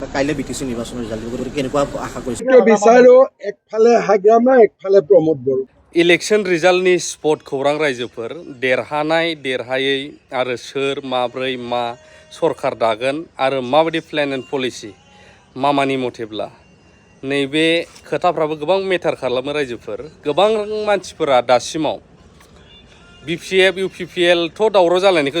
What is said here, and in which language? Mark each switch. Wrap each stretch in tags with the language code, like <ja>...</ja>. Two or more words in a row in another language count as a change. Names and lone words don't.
<as>কাইলৈ বিটিচি নিৰ্বাচনৰ ৰিজাল্ট দিব কেনেকুৱা আশা কৰিছে বিচাৰো একফালে হাগ্ৰামা একফালে প্ৰমোদ বড়ো</as> <brx>इलेक्शन रिजाल्टनि स्पट खौरां रायजोफोर देरहानाय देरहायै आरो सोर माब्रै मा सरकार दागोन आरो माबायदि</brx> <en>plan and policy</en> <brx>मामानि मथेब्ला नैबे खोथाफ्राबो गोबां मेटार खालामो रायजोफोर गोबां मानसिफोरा दासिमाव बिपिएफ इउपिपिएलथ' दावराव जालायनायखौ</brx>